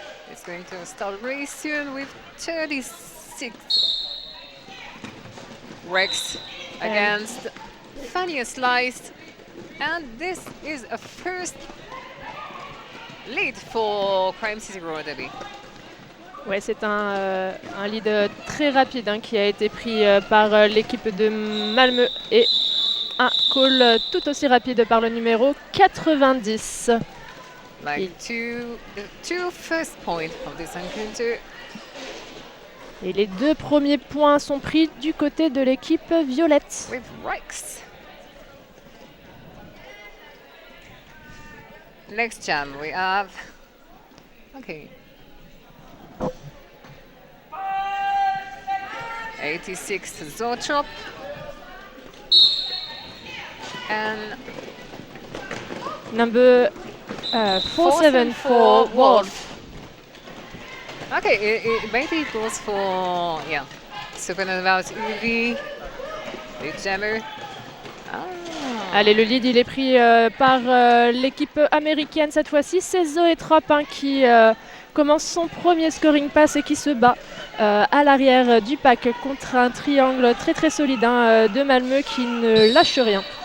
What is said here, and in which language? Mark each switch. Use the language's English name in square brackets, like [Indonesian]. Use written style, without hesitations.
[English] It's going to start really soon with 36 Rex against Fania Slice. And this is a first lead for Crime City Roller Derby. [French] Ouais, c'est un lead très rapide hein, qui a été pris par l'équipe de Malmö et un call tout aussi rapide par le numéro 90. [English] Like the two first points of this encounter. [French] Et les deux premiers points sont pris du côté de l'équipe violette. [English] With Rex. Next jam we have. Okay. 86 Zotrop. And number 474 Wolf. Okay, maybe it goes for, yeah, Supernovas UV, the jammer. Ah. [French] Allez, le lead, il est pris par l'équipe américaine cette fois-ci. C'est Zoé Trop hein, qui commence son premier scoring pass et qui se bat à l'arrière du pack contre un triangle très très solide hein, de Malmö qui ne lâche rien.